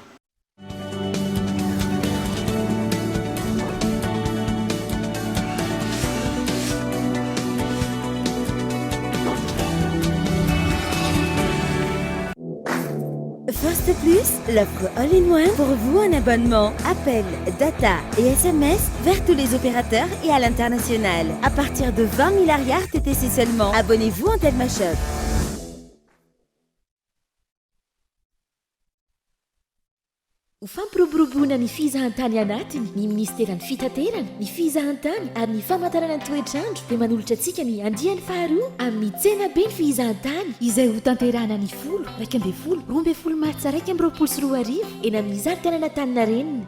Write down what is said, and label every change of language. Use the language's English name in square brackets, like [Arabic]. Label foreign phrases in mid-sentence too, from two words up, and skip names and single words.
[French] First Plus, l'offre all-in-one pour vous en abonnement, appel, data et SMS vers tous les opérateurs et à l'international. À partir de 20 000 arrières TTC seulement. Abonnez-vous en Telma Shop. [Malagasy] Ho fampiroboroboana ny fizahantany anatiny ny ministeran'ny fitaterana ny fizahantany ary ny famantarana ny toetrandro dia manolotra antsika ny andiany faharoa amin'ny tsena be ny fizahantany izay ho tanterahana ny 12 martsa 2024 eny amin'ny zaridaina Antaninarenina.